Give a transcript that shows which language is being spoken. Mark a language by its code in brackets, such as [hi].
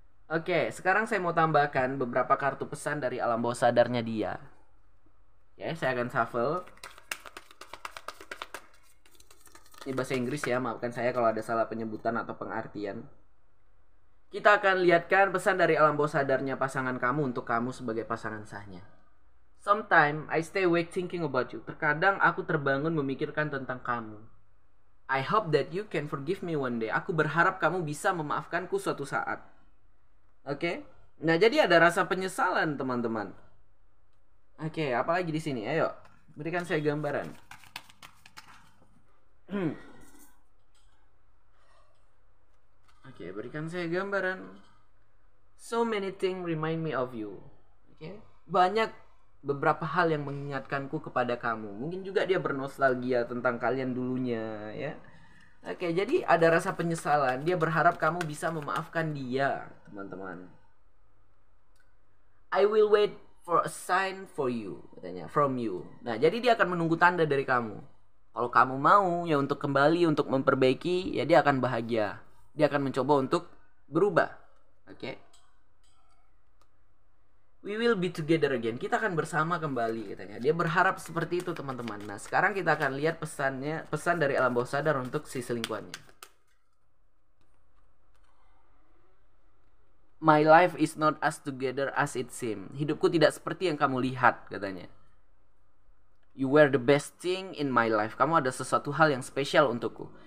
[id] Oke, sekarang saya mau tambahkan beberapa kartu pesan dari alam bawah sadarnya dia. Ya, saya akan shuffle. Ini bahasa Inggris ya, maafkan saya kalau ada salah penyebutan atau pengartian. Kita akan lihatkan pesan dari alam bawah sadarnya pasangan kamu untuk kamu sebagai pasangan sahnya. [en] Sometimes I stay awake thinking about you. [id] Terkadang aku terbangun memikirkan tentang kamu. [en] I hope that you can forgive me one day. [id] Aku berharap kamu bisa memaafkanku suatu saat. Oke? Nah, jadi ada rasa penyesalan, teman-teman. Oke, apalagi di sini? Ayo, berikan saya gambaran. Oke, berikan saya gambaran. [en] So many things remind me of you. [id] Oke, banyak beberapa hal yang mengingatkanku kepada kamu. Mungkin juga dia bernostalgia tentang kalian dulunya, ya. Oke, jadi ada rasa penyesalan. Dia berharap kamu bisa memaafkan dia, teman-teman. [en] I will wait for a sign for you, katanya, from you. [id] Nah, jadi dia akan menunggu tanda dari kamu. Kalau kamu mau ya untuk kembali, untuk memperbaiki, ya dia akan bahagia. Dia akan mencoba untuk berubah. Oke. [en] We will be together again. [id] Kita akan bersama kembali, katanya. Dia berharap seperti itu, teman-teman. Nah, sekarang kita akan lihat pesan dari alam bawah sadar untuk si selingkuhannya. [en] My life is not as together as it seems. [id] Hidupku tidak seperti yang kamu lihat, katanya. [en] You were the best thing in my life. [id] Kamu ada sesuatu hal yang spesial untukku.